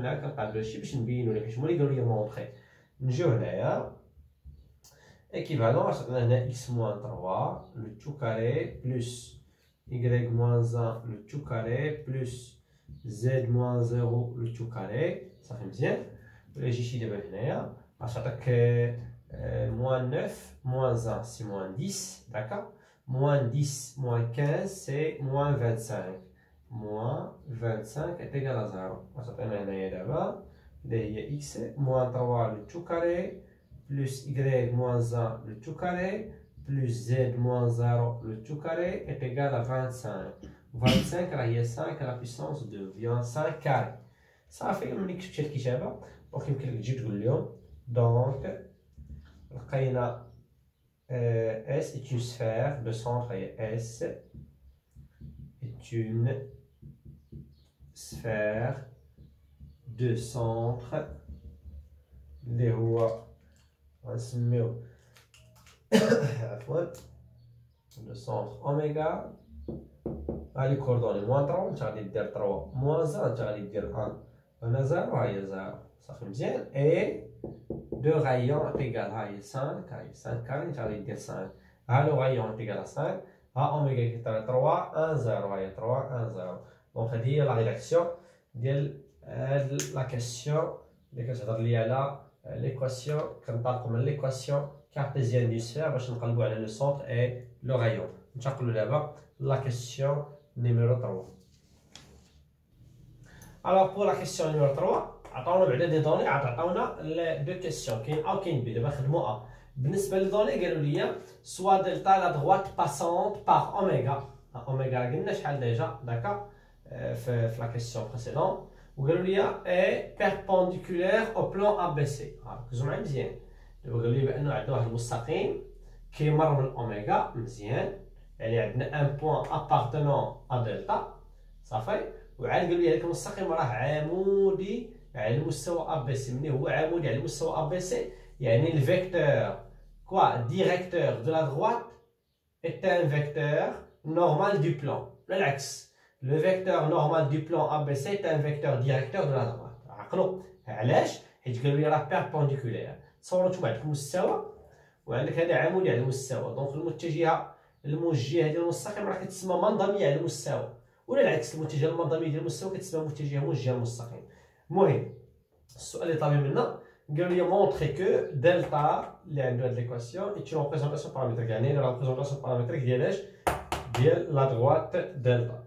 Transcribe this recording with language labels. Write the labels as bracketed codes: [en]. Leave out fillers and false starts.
[ar] حنا كنقادو هادشي باش نبينو لك حيت هما اللي قالو لي مونطخي. نجيو هنايا équivalent عطينا هنا x موان 3 لو تو كاري بلس y موان 1 لو تو كاري بلس z موان 0 لو تو كاري صافي مزيان. ولا جي شي دابا هنايا غتعطيك موان 9 موان 1 سي موان 10 داكا موان 10 موان 15 سي موان 25 موان 25 [fr] est égal à 0. [ar] غتعطينا هنايا دابا اللي هي [fr] x موان 3 لو تو كاري plus y moins 1 le tout carré plus z moins 0 le tout carré est égal à 25. 25 [ar] راهي [fr] 5 à la puissance 2 vient 5 carré. [ar] صافي ملي كتبتي الكتابه دونك يمكن لك تجي تقول لهم دونك لقينا S est une sphère de centre et S est une sphère de centre اللي هو غنسميو عفوا لو سونتر اوميغا. ها لي كوردوني موان 3 انت غادي دير 3 موان 1 انت غادي دير 1 هنا 0 ها هي 0 صافي مزيان. اي دو غايون ايكال ها هي 5 ها هي 5 كاري انت غادي دير 5 ها لو غايون ايكال 5 ها اوميغا كيطرا 3 1 0 ها هي 3 1 0. دونك هادي هي لا ريداكسيون ديال هاد لا كيسيون اللي كتهضر لي على l'équation كنطلقوا من [fr] l'équation cartésienne du sphère [ar] باش نقلبوا على [fr] le centre et le rayon. [ar] ننتقلوا دابا [fr] la question numéro 3. alors pour la question numéro 3 [ar] عطاونا بعدا دي دوني عطاونا دو كيسيون كاين ا وكاين بي. دابا خدموا ا بالنسبه للدوني قالوا لي سوا دلتا لا دروات باسونت باغ اوميغا. اوميغا قلنا شحال ديجا داكا في لا كيسيون بريسيدون وقالوا لي اي بيربونديكولير او بلان ا بي سي. ركزوا معايا مزيان دابا قالوا لي بانه عندنا واحد المستقيم كيمر من الاوميغا مزيان يعني عندنا ان بوان ابارتونون ا دلتا صافي. وعاد قالوا لي هذاك المستقيم راه عمودي على المستوى ا بي سي. ملي هو عمودي على المستوى ا بي سي يعني الفيكتور كوا ديريكتور دو لا دروات [fr] est un vecteur normal du plan. [ar] بالعكس [fr] le vecteur normal du plan ABC est un vecteur directeur de la droite. [ar] عقلوا علاش؟ حيت قالوا لي راه بيربونديكولير. تصوروا نتوما عندكم مستوى وعندك هذا عمودي على المستوى دونك الموجهه ديال المستقيم راه كتسمى منظميه على المستوى ولا العكس المتجهه المنظميه ديال المستوى كتسمى متجهه موجهه للمستقيم. المهم السؤال اللي طالب منا قالوا لي مونطري كو دلتا اللي عنده هاد ليكواسيون اي اون ريبريزونطاسيون بارامتريك يعني لا ريبريزونطاسيون بارامتريك ديال ديال لا دروات دلتا.